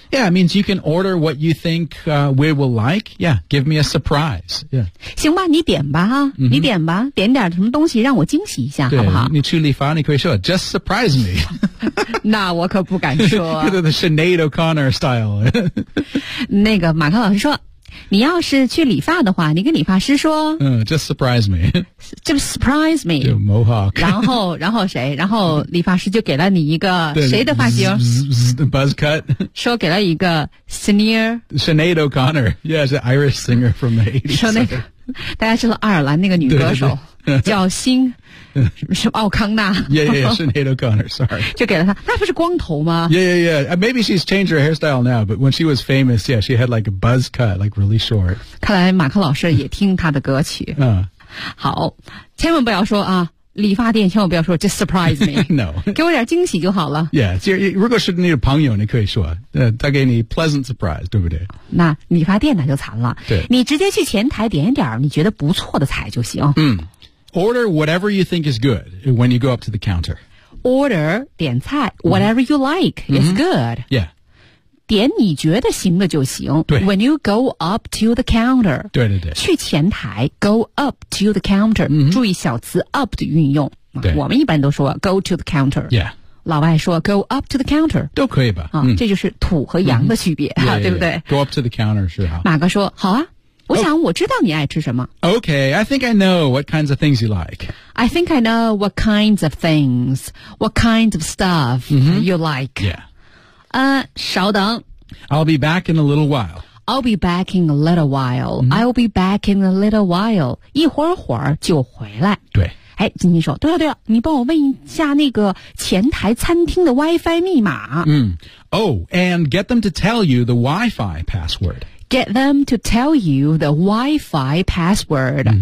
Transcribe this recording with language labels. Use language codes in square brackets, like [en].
[en] Yeah, it means you can order what you think、we will like. Yeah, give me a surprise. Yeah. [zh] 行吧，你点吧哈、你点吧，点点什么东西让我惊喜一下，好不好？你去理发，你可以说 [en] Just surprise me. [zh] 那我可不敢说。 [en] The Sinead O'Connor style. [zh] 那个马克老师说。你要是去理发的话，你跟理发师说， [en] Just surprise me. Just surprise me. [zh] 就 mohawk. 然后谁？然后理发师就给了你一个谁的发型？ [en] Buzz cut. [zh] 说给了一个 Sinead. [en] Sinead O'Connor. Yeah, it's an Irish singer from the 80s. [zh] 说那个，大家知道爱尔兰那个女歌手叫新什么奥康纳。 [en] Yeah, Sinead O'Connor, sorry. [zh] 就给了她，那不是光头吗？ [en] Yeah. Maybe she's changed her hairstyle now, but when she was famous, yeah, she had like a buzz cut, like really short. [zh] 看来马克老师也听她的歌曲。好，千万不要说啊，理发店千万不要说 [en] just surprise me. No. [zh] 给我点惊喜就好了。 Yeah, 如果是你的朋友，你可以说，他给你 [en] pleasant surprise, [zh] 对不对？那理发店那就惨了。对。你直接去前台点一点你觉得不错的菜就行。 [en] Order whatever you think is good when you go up to the counter. Order, 点菜 whatever you like is good. Yeah. [zh] 点你觉得行的就行。对。 [en] When you go up to the counter. [zh] 对对对。去前台 [en] go up to the counter.、 [zh] 注意小词 up 的运用。对。我们一般都说 [en] go to the counter. Yeah. [zh] 老外说 [en] go up to the counter. [zh] 都可以吧。这就是土和洋的区别、对不对 [en] go up to the counter [zh] 是好。马哥说好啊。我想我知道你爱吃什么。 [en] Okay, I think I know what kinds of things you like. I think I know what kinds of things, what kinds of stuff you like. Yeah. [zh] 稍等。 [en] I'll be back in a little while. I'll be back in a little while.、I'll be back in a little while. [zh] 一会儿会儿就回来。对。哎，晶晶说，对了对了，你帮我问一下那个前台餐厅的 Wi-Fi 密码。 [en] And get them to tell you the Wi-Fi password. Get them to tell you the Wi-Fi password.